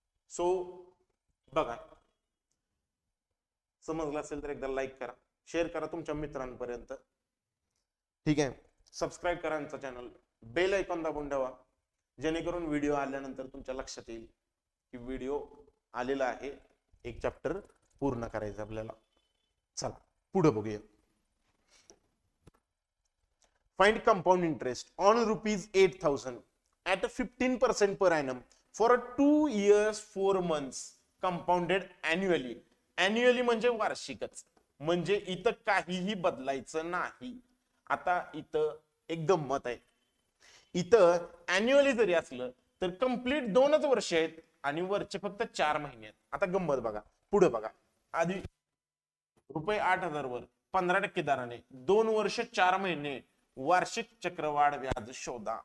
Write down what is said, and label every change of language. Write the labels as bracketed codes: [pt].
[mr] So बघा, समजलं असेल तर एकदा लाईक करा, शेअर करा तुमच्या मित्रांपर्यंत. ठीक आहे, सबस्क्राईब करा आमचा चॅनल, बेल आयकॉन दाबून ठेवा, जेणेकरून व्हिडिओ आल्यानंतर तुमच्या लक्षात येईल की व्हिडिओ आलेला आहे, एक चॅप्टर पूर्ण करायचं आपल्याला. चला पुढे बघूया. [en] Find compound interest on ₹8,000 at 15% per annum for a 2 years 4 months compounded annually. [mr] Annually म्हणजे वार्षिकच, म्हणजे इथं काहीही बदलायचं नाही. आता इथं एक गंमत आहे. इथं अॅन्युअली जरी असलं तर कंप्लीट 2च वर्ष आहेत आणि वरचे फक्त 4 महिने आहेत. आता गंमत बघा, पुढे बघा. आधी ₹8,000 वर 15% दराने 2 वर्ष 4 महिने वार्षिक चक्रवाढ व्याज शोधा.